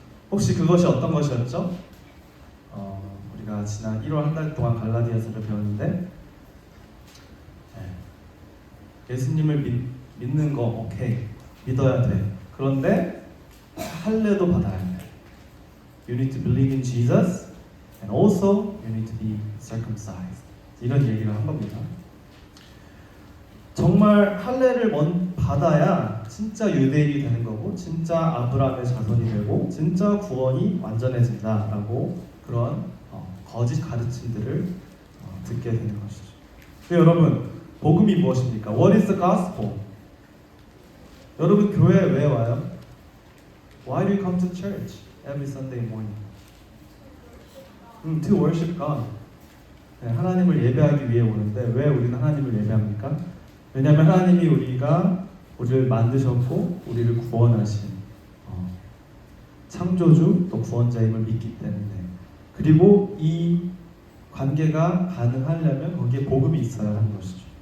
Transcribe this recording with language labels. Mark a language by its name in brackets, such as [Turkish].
[Korean] 혹시 그것이 어떤 것이었죠? 우리가 지난 1월 한 달 동안 갈라디아서를 배웠는데 예수님을 믿는 거 오케이, 믿어야 돼. 그런데 할례도 받아야 돼. [English] You need to believe in Jesus and also you need to be circumcised. [Korean] 이런 얘기를 한 겁니다. 정말 할례를 받아야 진짜 유대인이 되는 거고 진짜 아브라함의 자손이 되고 진짜 구원이 완전해진다라고 그런 거짓 가르침들을 듣게 되는 것이죠. 여러분, 복음이 무엇입니까? [English] What is the gospel? [Korean] 여러분, 교회에 왜 와요? [English] Why do you come to church every Sunday morning? To worship God. [Korean] 하나님을 예배하기 위해 오는데 왜 우리는 하나님을 예배합니까? 왜냐하면 하나님이 우리를 만드셨고 우리를 구원하신 창조주 또 구원자임을 믿기 때문에, 그리고 이 관계가 가능하려면 거기에 복음이 있어야 하는 것이죠.